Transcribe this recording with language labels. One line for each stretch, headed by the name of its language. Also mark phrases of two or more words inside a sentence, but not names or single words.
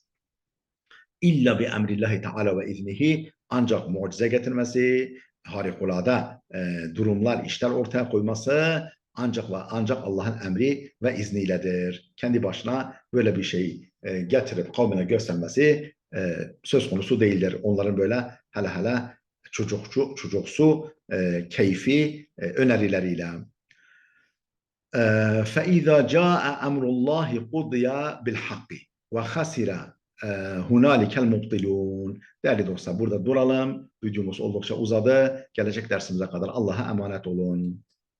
Arabic: إلا بأمر الله تعالى وإذنه,
Turkish: ancak mucize getirmesi, harikulade durumlar, işler ortaya koyması ancak ve ancak Allah'ın emri ve izniyledir. Kendi başına böyle bir şey getirip kavmine göstermesi söz konusu değildir. Onların böyle hele çocuksu keyfi önerileriyle.
Arabic: فإذا جاء أمر الله قضي بالحق وخسر هنالك المبطلون.
Turkish: Değerli dostlar, burada duralım. Videomuz oldukça uzadı. Gelecek dersimize kadar Allah'a emanet olun.